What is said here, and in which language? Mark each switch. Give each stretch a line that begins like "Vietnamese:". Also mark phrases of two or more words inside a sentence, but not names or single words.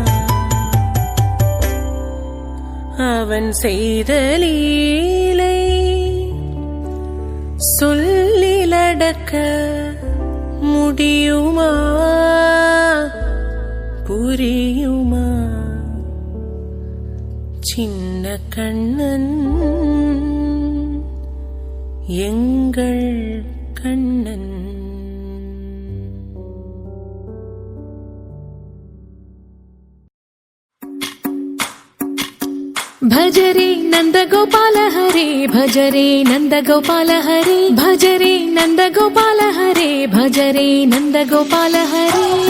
Tamil: அவன் செய்த லீலை சொல்லிலடக்க முடியுமா? புரியுமா? சின்ன கண்ணன் எங்கள் கண்ணன்.
Hindi: भजरे नंद गोपाल हरे भजरे नंद गोपाल हरे भजरे नंद गोपाल हरे भजरे नंद गोपाल हरे